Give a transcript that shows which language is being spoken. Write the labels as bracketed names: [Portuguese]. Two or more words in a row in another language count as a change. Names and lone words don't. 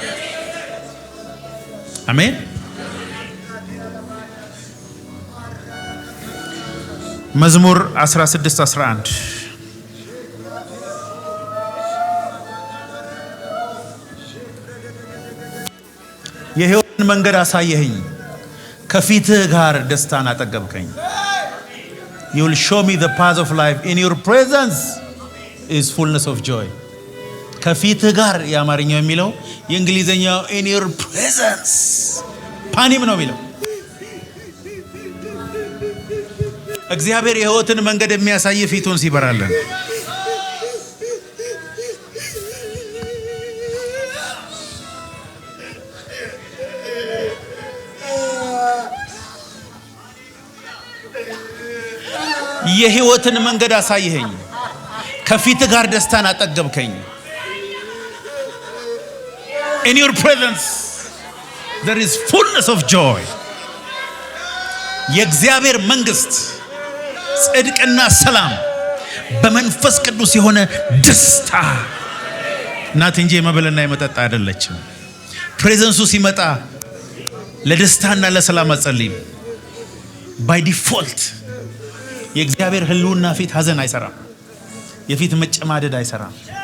[Amharic] አሜን። መዝሙር 16:11 የሕይወትን መንገድ አሳየኸኝ፣ ከፊትህ ጋር ደስታን አጠገብከኝ። [English] You will show me the path of life. In your presence is fullness of joy. [Amharic] ከፊትህ ጋር የአማርኛው የሚለው የእንግሊዘኛው [English] in your presence [Amharic] ፓኒም ነው የሚለው። እግዚአብሔር የሕይወትን መንገድ የሚያሳይ ፊቱን ሲበራለን። የሕይወትን መንገድ አሳየኸኝ፣ ከፊትህ ጋር ደስታን አጠገብከኝ። [English] In your presence there is fullness of joy. [Amharic] የእግዚአብሔር መንግስት ጽድቅና ሰላም በመንፈስ ቅዱስ የሆነ ደስታ ናት እንጂ የመብልና የመጠጥ አይደለችም። ፕሬዘንሱ ሲመጣ ለደስታና ለሰላም አጸልይም። [English] by default [Amharic] የእግዚአብሔር ህልውና ፊት ሐዘን አይሰራም። የፊት መጨማደድ አይሰራም።